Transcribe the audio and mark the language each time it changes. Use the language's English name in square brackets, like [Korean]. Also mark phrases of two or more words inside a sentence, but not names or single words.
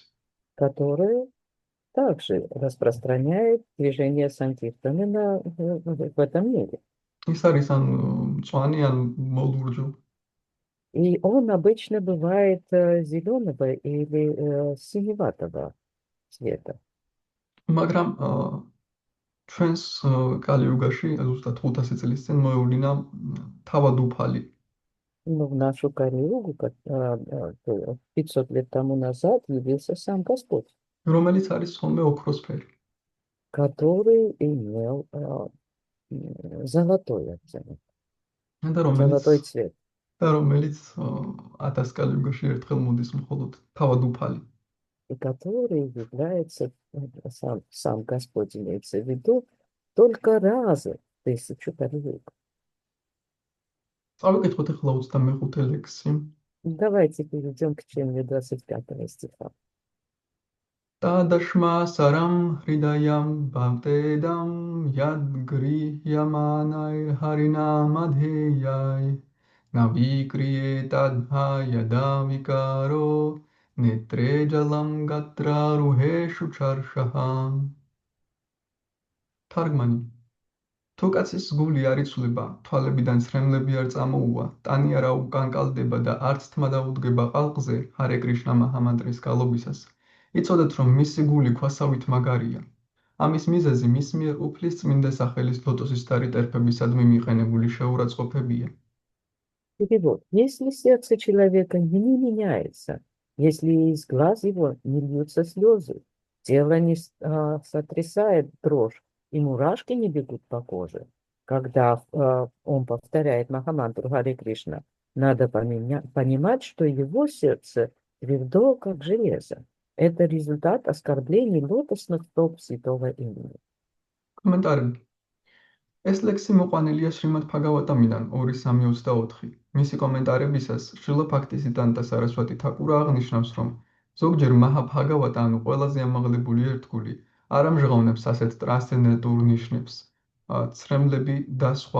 [Russian] который также распространяет движение Санкиртаны в этом мире. [Georgian] ის არის ან მწვანე ან მოლურჯო. [Russian] И он обычно бывает зеленого или синеватого цвета. [Georgian] მაგრამ ჩვენს კალიოგაში ზუსტად 500 წლის წინ მოევლინა თავად უფალი. [Russian] Но в нашу Кали-югу 500 лет тому назад явился сам Господь, [Georgian] რომელიც არის ხოლმე ოქროსფერი. [Russian] который имел золотой оттенок, [Georgian] და [Russian] золотой цвет. [Georgian] რომელიც 1000 კალიოგაში ერთხელ მოდის მხოლოდ თავად უფალი. [Russian] И который является, сам Господь имеется в виду, только раз в 1000 кали-юг. [Georgian] წავიკითხოთ ახლა 25 ლექსი. [Russian] Давайте перейдем к чтению 25 стиха. [Sanskrit] तदश्म सारं हृदयं बतेदं यद्गृह्यमाणैर् हरिनामधेयैः न विक्रियेताथ यदा विकारो नेत्रे जलं गात्ररुहेषु हर्षः. [Georgian] თარგმანი თუ კაცის გული არ იცვლება, თვალებიდან ცრემლები არ წამოუვა, ტანი არ უკანკალდება და არც თმა დაუდგება ყალყზე, ჰარე კრიშნა მაჰამანტრის გალობისას, იცოდეთ, რომ მისი გული ქვასავით მაგარია. ამის მიზეზი მის მიერ უფლის წმინდა სახელის ლოტოსის თარი ტერფებისადმი მიყენებული შეურაცხყოფებია. [Russian] Перевод. Если сердце человека не меняется, если из глаз его не льются слезы, тело не сотрясает дрожь, и мурашки не бегут по коже, когда он повторяет Махамантру Харе Кришна, надо понимать, что его сердце твердо, как железо. Это результат оскорблений лотосных стоп святого имени. Комментарий. [Georgian] ეს ლექსი მოყვანილია შრიმად ფაგავატამიდან 2.3.24. მისი კომენტარებისას შრილა ბჰაქტისიდანტა სარასვატი თაკურა აღნიშნავს, რომ ზოგჯერ მაჰა ბჰაგავატა, ანუ ყველაზე ამაღლებული ერთგული, არ ამჟღავნებს ასეთ ტრანსცენდენტურ ნიშნებს, ცრემლები და სხვა.